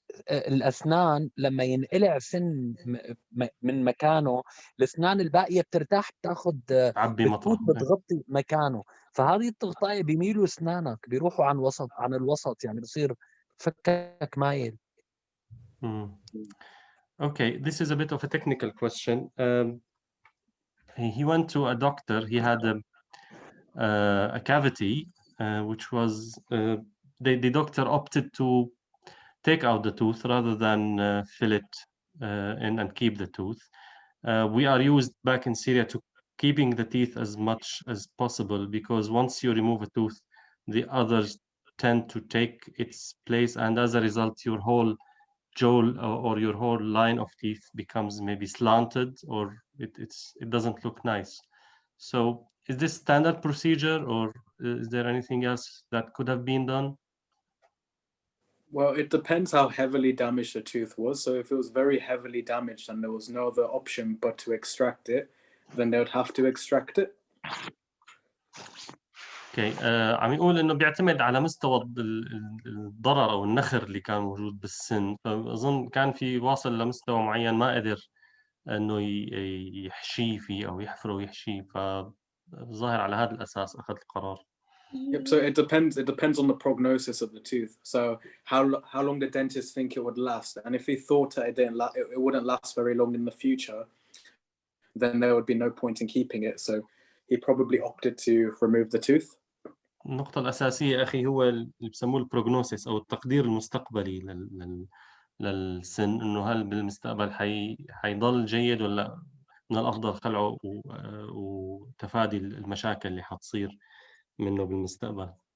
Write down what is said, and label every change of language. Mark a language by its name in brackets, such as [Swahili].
[Arabic] الاسنان لما ينقلع سن من مكانه، الاسنان الباقيه بترتاح، بتاخذ تعبي بتفوت مطرح. بتغطي مكانه، فهذه التغطيه بيميلوا اسنانك، بيروحوا عن الوسط، يعني بصير فكك مايل. [English] Okay, this is a bit of a technical question. He went to a doctor. He had a cavity, which was the doctor opted to take out the tooth rather than fill it in and keep the tooth. We are used back in Syria to keeping the teeth as much as possible, because once you remove a tooth, the others tend to take its place, and as a result, your whole jaw or your whole line of teeth becomes maybe slanted, or it doesn't look nice. So is this standard procedure, or is there anything else that could have been done? Well, it depends how heavily damaged the tooth was. So if it was very heavily damaged and there was no other option but to extract it, then they would have to extract it. Okay. [Arabic] عم يقول انه بيعتمد على مستوى الضرر او النخر اللي كان موجود بالسن، فاظن كان في واصل لمستوى معين ما قدر انه يحشيه فيه او يحفره ويحشيه، فظاهر على هذا الاساس اخذ القرار. [English] Yep. So it depends on the prognosis of the tooth. So how long the dentist think it would last, and if he thought that it wouldn't last very long in the future, then there would be no point in keeping it. So he probably opted to remove the tooth. [Arabic] النقطة الأساسية أخي هو اللي بسموه البروجنوسيس أو التقدير المستقبلي للسن، إنه هل بالمستقبل حيضل جيد ولا من الأفضل خلعه وتفادي المشاكل اللي حتصير منه بالمستقبل.